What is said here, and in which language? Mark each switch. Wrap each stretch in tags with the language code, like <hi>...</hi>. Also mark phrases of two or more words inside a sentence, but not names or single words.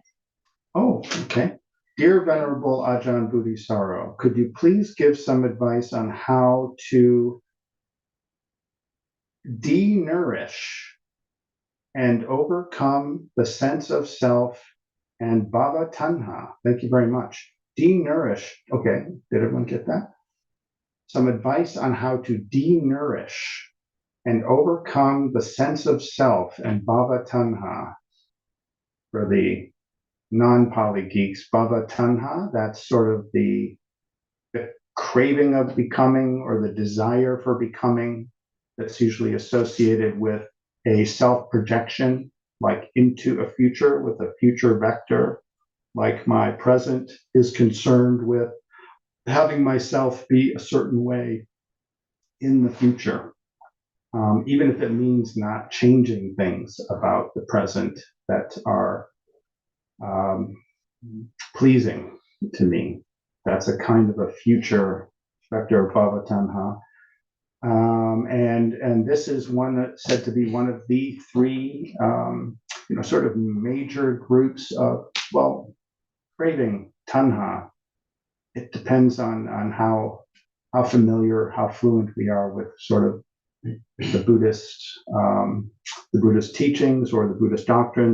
<en>Oh, okay. Dear Venerable Ajahn Bodhisattva, could you please give some advice on how to de-nourish and overcome the sense of self and</en> <pa>bhava tanha?</pa> <en>Thank you very much. De-nourish. Okay, did everyone get that? some advice on how to de-nourish and overcome the sense of self and</en> <pa>bhava tanha.</pa> <en>For the non-poly geeks,</en> <pa>bhava tanha,</pa> <en>that's sort of the craving of becoming or the desire for becoming that's usually associated with a self-projection, like into a future with a future vector, like my present is concerned with having myself be a certain way in the future, even if it means not changing things about the present that are pleasing to me. That's a kind of a future vector of</en> <pa>bhava tanha.</pa> <en>And this is one that's said to be one of the three, sort of major groups of, well, craving tanha. It depends on how familiar, how fluent we are with sort of the Buddhist teachings or the Buddhist doctrine.</en>